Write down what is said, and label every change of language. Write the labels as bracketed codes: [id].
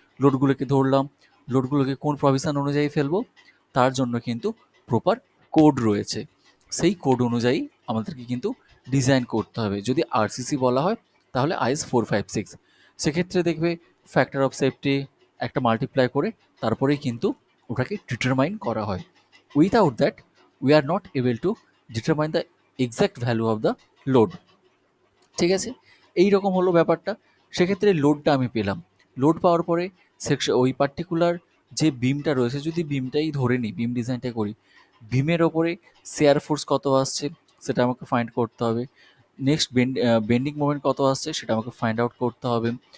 [bn] লোডগুলোকে ধরলাম, লোডগুলোকে কোন প্রভিশন অনুযায়ী ফেলবো, তার জন্য কিন্তু প্রপার কোড রয়েছে। সেই কোড অনুযায়ী আমাদেরকে কিন্তু ডিজাইন করতে হবে। যদি আরসিসি বলা হয় তাহলে আইএস 456, সেক্ষেত্রে দেখবে ফ্যাক্টর অফ সেফটি একটা মাল্টিপ্লাই করে তারপরেই কিন্তু ওটাকে ডিটারমাইন করা হয়। [en] without that we are not able to determine the exact value of the load, [bn] ঠিক আছে। এই রকম হলো ব্যাপারটা। সেক্ষেত্রে লোডটা আমি পেলাম, লোড পাওয়ার পরে সেকশন ওই পার্টিকুলার যে বিমটা রয়েছে, যদি বিমটাই ধরে নিই, বিম ডিজাইনটা করি, বিমের ওপরে শেয়ার ফোর্স কত আসছে সেটা আমাকে ফাইন্ড করতে হবে। নেক্সট বেন্ডিং মোমেন্ট কত আসছে সেটা আমাকে ফাইন্ড আউট করতে হবে।